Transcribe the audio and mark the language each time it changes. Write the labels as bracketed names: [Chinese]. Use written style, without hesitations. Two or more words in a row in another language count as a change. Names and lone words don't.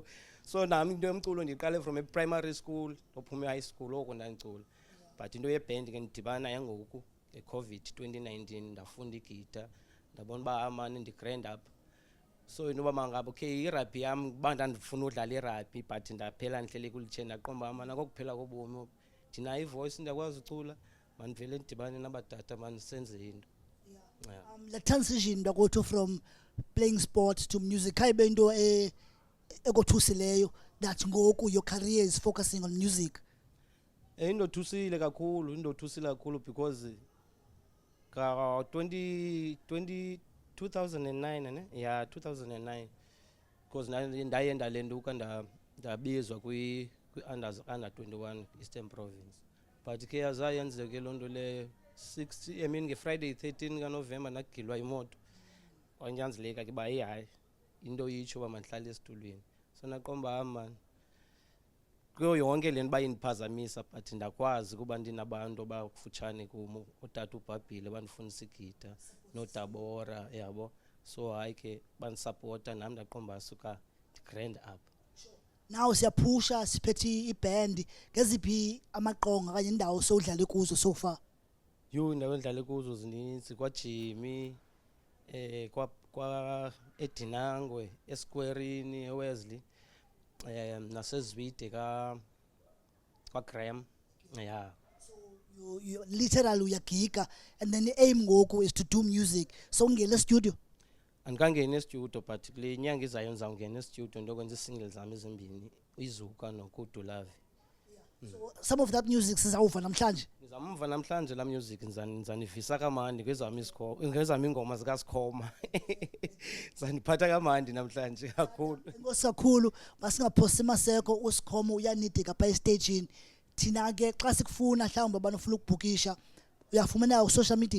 [Xhosa] So nami into yomculo ndiqale [English] from a primary school [Xhosa] ophume high school oko ndandicula. But into yeband ke ndidibana yangoku ngeCovid 2019 ndafunda igita ndabona uba amane ndigrand up. So inoba mangabo okay irugby yami banda ndifuna udlala irugby but ndaphela ndihlele kulitshe ndaqomba amana kokuphela kobomi ndina ivoice ndiyakwazi ucula manivele ndibane nabatata manisenze into. [English] The transition mntakwethu from playing sports to music [Xhosa] kayibe into ekothusileyo [English] that ngoku your career is focusing on music. [Xhosa] Indothusile kakhulu because ka 2009 ne? Yeah, 2009 because ndaye ndalenduka ndabizwa [English] under 21 [Xhosa] Eastern Province. But ke yazayenzeke loo nto leyo 60 [English] I mean [Xhosa] nge-Friday 13 kaNovemba ndagilwa imoto kwanyanzeleka ke uba hayi into itsho uba mandihlale esitulweni so naqomba man kuyo yonke le nto bayindiphazamisa but ndakwazi kuba ndinabantu abakufutshane kum utata uBhabhile bandifundisa igita noDabora yabo so hayi ke bandisapota nam ndaqomba suka grand up. Now siyaphusha siphethe iband ngeziphi amaqonga kanye indawo sowudlale kuzo [English] so far. [Xhosa] Indawo endlale kuzo zininzi kwaJimmy kwa eDinangwe eSquareini eWesley nasezwide kwa Graham yeah. [English] You literally uyagiga and then the aim ngoku is to do music so ungene studio. [Xhosa] Andikangena estudio but kule nyanga izayo ndizawungena estudio ndokwenza isingle zami ezimbini izuka noKudulavi. [English] So some of that music [Xhosa] sizawuva namhlanje. [Zulu] Ngizamva namhlanje la music nizanivisa kamandi ngezami ingoma zikaSikhoma. Zaniphatha kamandi namhlanje kakhulu. [Xhosa] Inkosi kakhulu masingaphosi Maseko uSikhoma uyanidika pha estagini. Thina ke xa sikufuna mhlawumbe abantu ufuna ukubhukisha uyafumaneka ku [English] social media.